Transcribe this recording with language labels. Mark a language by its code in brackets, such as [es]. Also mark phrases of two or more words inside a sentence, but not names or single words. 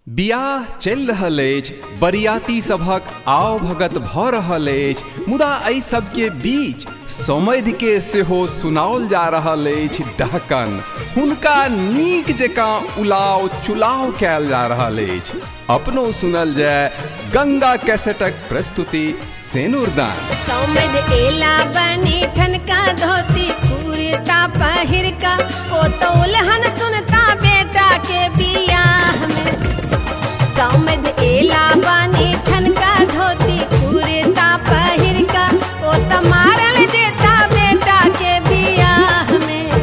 [mai] बियाह चल रहल अछि, बरियाती सभक आव भगत भ रहल अछि, मुदा एहि सबके बीच समधि के सेहो सुनाओल जा रहल अछि डहकन। हुनका नीक जकाँ उलाव चुलाव कयल जा रहल अछि। अपनो सुनल जाय गंगा कैसेटक प्रस्तुति सेनुरदान। समधि एला बनी ठनका धोती कुर्ता पहिर का, ओ तो उल्हन सुनता बेटा के बियाह में। समधि एला बनी ठनका धोती कुर्ता पहिर का, ओ तो मारल देता बेटा के बियाह में।